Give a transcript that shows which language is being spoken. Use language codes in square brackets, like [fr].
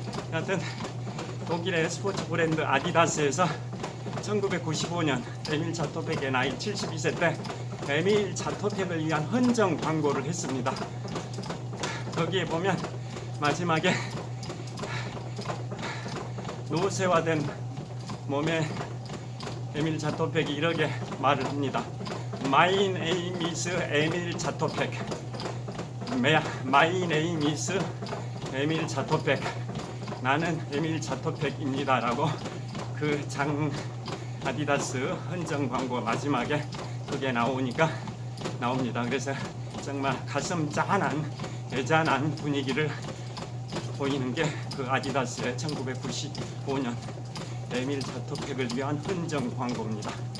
[ko] 하여튼 독일의 스포츠 브랜드 아디다스에서 1995년 에밀 자토백의 나이 72세 때 에밀 자토백을 위한 헌정 광고를 했습니다. 거기에 보면 마지막에 노쇠화된 몸에 에밀 자토백이 이렇게 말을 합니다. [en] My name is [ko] 에밀 자토백. [en] My name is 에밀 자토백. [ko] 나는 에밀 자토백입니다. 라고 그 아디다스 헌정 광고 마지막에 그게 나옵니다. 그래서 정말 가슴 짠한 애잔한 분위기를 보이는 게 그 아디다스의 1995년 에밀 자토백을 위한 헌정 광고입니다.